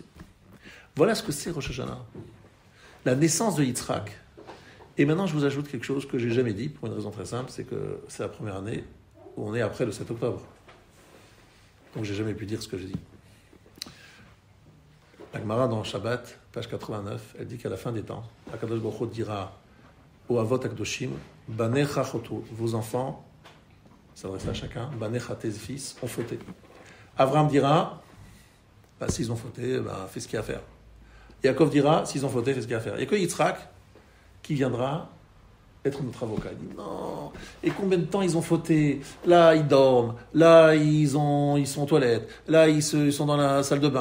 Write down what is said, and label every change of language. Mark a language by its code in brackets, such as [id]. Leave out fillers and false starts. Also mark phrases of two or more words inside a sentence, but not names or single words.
[fr] Voilà ce que c'est Rosh Hashanah. La naissance de Yitzhak. Et maintenant, je vous ajoute quelque chose que je n'ai jamais dit, pour une raison très simple, c'est que c'est la première année où on est après le 7 octobre. Donc, je n'ai jamais pu dire ce que j'ai dit. Gemara dans Shabbat, page 89, elle dit qu'à la fin des temps, [he] הקדוש ברוך הוא [fr] dira au [he] אבות הקדושים, בניך חטאו, [fr] vos enfants, ça s'adresse à chacun, Banecha tes fils, ont fauté. Abraham dira, s'ils ont fauté, fais ce qu'il y a à faire. Yaakov dira, s'ils ont fauté, fais ce qu'il y a à faire. Il n'y a que Yitzhak qui viendra être notre avocat. Il dit non, et combien de temps ils ont fauté? Là, ils dorment, là, ils sont aux toilettes, là, ils sont dans la salle de bain.